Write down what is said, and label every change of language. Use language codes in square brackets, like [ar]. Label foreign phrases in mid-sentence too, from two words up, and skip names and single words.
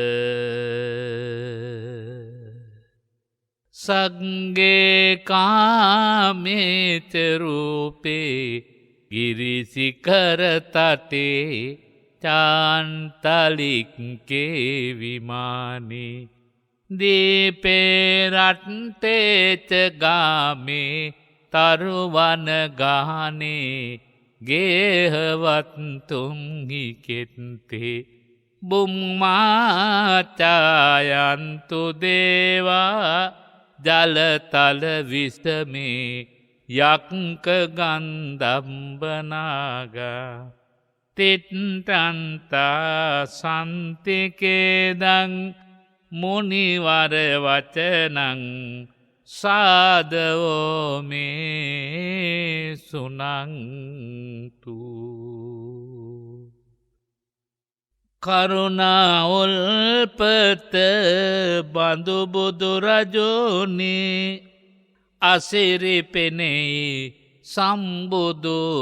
[pi] සග්ගේ කාමේත රූපේ ගිරිසිකර තටේ චාන්තලික්කේ විමානේ දීපේ රට්ටේච ගාමේ තරුවන ගානේ ගේහවත් තුන්හි කෙත්තේ බුම්මාචායන්තු දේවා ජලතල විසමේ යක්ක ගන්ධම්බනාගා තිට්ටන්තා සන්තිකේදං මුනිවර වචනං සාදවෝ මේ සුනන්තු. [si] කරුණා උල්පත බඳු බුදු රජෝනේ අසිරි පෙනෙයි සම්බුදු